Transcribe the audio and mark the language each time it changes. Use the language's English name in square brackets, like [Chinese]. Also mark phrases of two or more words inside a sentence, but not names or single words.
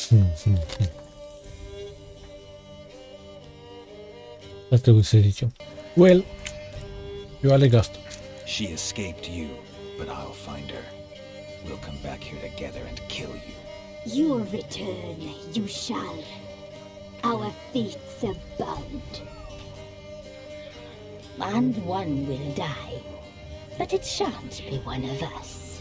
[Romanian] Ar trebui să zicem. Well, eu aleg asta. [English] She escaped you, but I'll find her. We'll come back here together and kill you. Your return you shall. Our fates are bound. And one will die, but it shan't be one of us.